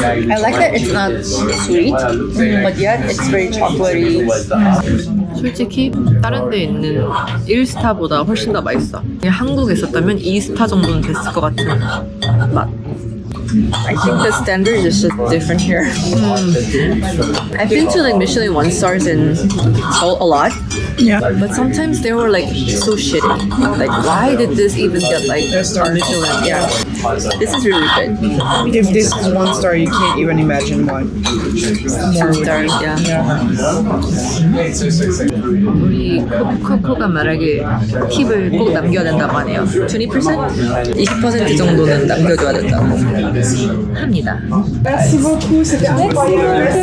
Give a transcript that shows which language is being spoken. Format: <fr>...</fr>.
<en>I like that it's not sweet, but yet it's very chocolatey.</en> <ko>솔직히 다른 데 있는 1스타보다 훨씬 더 맛있어. 한국에 있었다면 2스타 정도는 됐을 것 같은 맛.</ko> <en>I think the standard is just different here. I've been to like Michelin 1 stars in Seoul a lot. Yeah. But sometimes they were like so shitty. Like, why did this even get like a Michelin? Yeah. This is really good. If this is 1 star, you can't even imagine what. More Stars, yeah.</en> <ko>우리 코코가 말하길 팁을 꼭 남겨야 된다고 하네요. 20%? 20% 정도는 남겨줘야 된다고 합니다.</ko> <fr>Merci beaucoup, c'était incroyable.</fr>